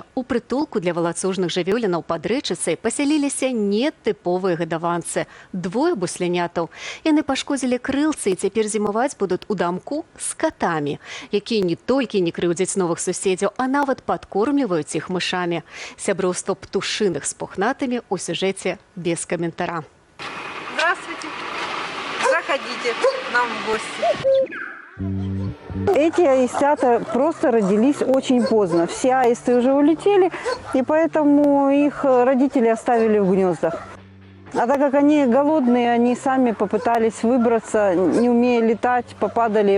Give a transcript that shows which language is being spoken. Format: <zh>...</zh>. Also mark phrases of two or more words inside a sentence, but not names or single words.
<be>У прытулку для валацужных жывёлінаў пад рэчыцай пасяліліся нетыповыя гадаванцы. Двое буслянятаў. Яны пашкодзілі крылцы і цяпер зімаваць будуць у дамку з катамі, якія не толькі не крыўдзяць новых суседзяў, а нават падкормліваюць іх мышамі. Сяброўства птушыных з пухнатымі ў сюжэце без каментара.</be> <ru>Здравствуйте. Заходите к нам в гости. Эти аистята просто родились очень поздно. Все аисты уже улетели, и поэтому их родители оставили в гнездах. А так как они голодные, они сами попытались выбраться, не умея летать, попадали.</ru>